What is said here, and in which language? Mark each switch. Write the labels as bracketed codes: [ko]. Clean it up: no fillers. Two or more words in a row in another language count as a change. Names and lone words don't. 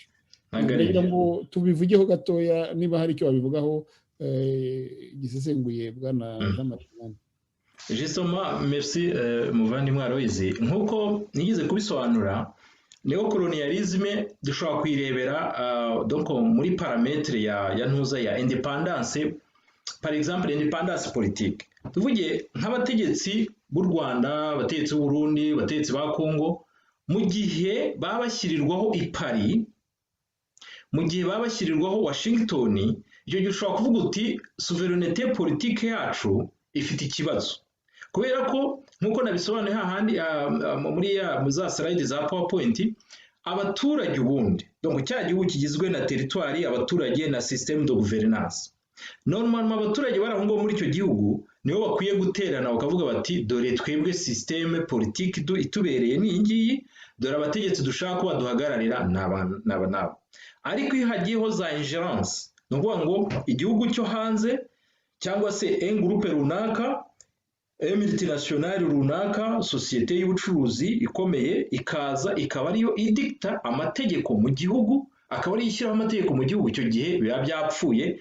[rw] Kugira ngo tubivugeho gatoya niba hari icyo babivugaho gisesenguye bwana Jean-Marie. [fr] Justement, merci muvandimwe Aloyizi. [rw] Nk'uko nigeze kubisobanura, neocolonialisme dushobora kuyirebera donc muri parametre ya ntuza ya independance, [fr] par exemple independance politique. [rw] Tuvuge nk'abategetsi b'u Rwanda, abategetsi b'u Burundi, abategetsi ba Congo, mu gihe babashyirirwaho i Paris, mu gihe babashyirirwaho Washington, icyo gihe ushobora kuvuga uti [fr] souveraineté politique [rw] yacu ifite ikibazo. Kubera ko nk'uko nabisobanuye hahandi muri za slide za PowerPoint, abaturage ubundi donc cya gihugu kigizwe na territoire, abaturage na [fr] système de gouvernance. [rw] Normalement abaturage barahungo muri icyo gihugu nibo bakwiye guterana bakavuga bati dore twebwe [fr] système politique [rw] itubereye ni ngiyi, dore abategetsi dushaka ko baduhagararira naba. Ariko iyo hagiyeho za ingerence, ni ukuvuga ngo igihugu cyo hanze cyangwa se [fr] un groupe [rw] runaka, multinationale runaka, sosiyete y'ubucuruzi ikomeye ikaza ikaba ariyo idikta amategeko mu gihugu, akaba ari ishyiraho amategeko mu gihugu, icyo gihe biba byapfuye.